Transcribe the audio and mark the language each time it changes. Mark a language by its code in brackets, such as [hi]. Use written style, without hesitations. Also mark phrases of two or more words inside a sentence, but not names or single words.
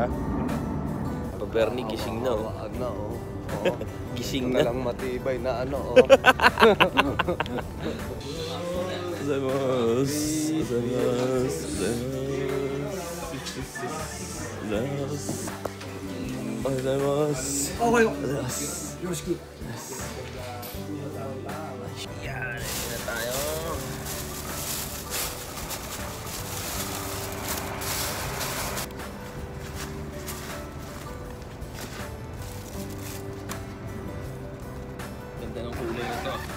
[tl] Bernie, gising na, oh. Gising na. Lang matibay na Zamos. gozaimasu. Okay. Gozaimasu. Yoroshiku. Yan, ready na tayo. Ganda ng kulay nito.